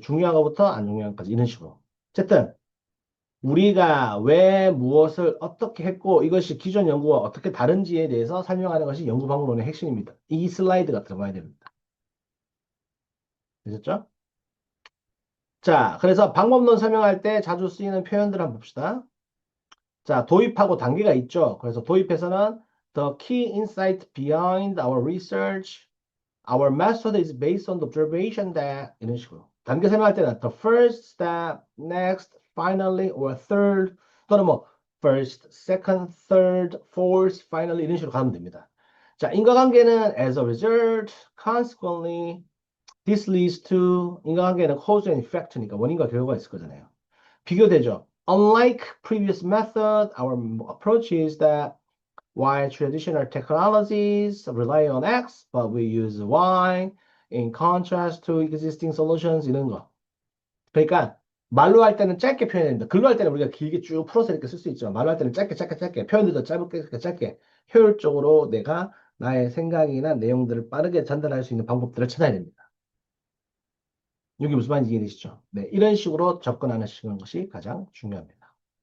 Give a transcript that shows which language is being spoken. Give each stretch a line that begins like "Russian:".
Korean: 중요한 것부터 안 중요한 것까지. 이런 식으로. 어쨌든, 우리가 왜 무엇을 어떻게 했고 이것이 기존 연구와 어떻게 다른지에 대해서 설명하는 것이 연구 방법론의 핵심입니다. 이 슬라이드가 들어가야 됩니다. 되셨죠? 자, 그래서 방법론 설명할 때 자주 쓰이는 표현들 한번 봅시다. 자, 도입하고 단계가 있죠. 그래서 도입에서는
English: the key insight behind our research, our method is based on the observation that
Korean: 이런 식으로. 단계 설명할 때는
English: the first step, next, finally, or third 또는 뭐 first, second, third, fourth, finally
Korean: 이런 식으로 가면 됩니다. 자, 인과관계는
English: as a result, consequently, this leads to
Korean: 인과관계는
English: cause and effect니까
Korean: 원인과 결과가 있을 거잖아요. 비교되죠.
English: Unlike previous method, our approach is that while traditional technologies rely on X, but we use Y in contrast to existing solutions
Korean: 이런 거. 그러니까 말로 할 때는 짧게 표현해야 된다. 글로 할 때는 우리가 길게 쭉 풀어서 이렇게 쓸 수 있지만 말로 할 때는 짧게 표현들도 짧게 효율적으로 내가 나의 생각이나 내용들을 빠르게 전달할 수 있는 방법들을 찾아야 됩니다. 여기 무슨 말인지 이해되시죠? 네, 이런 식으로 접근하는 것이 가장 중요합니다.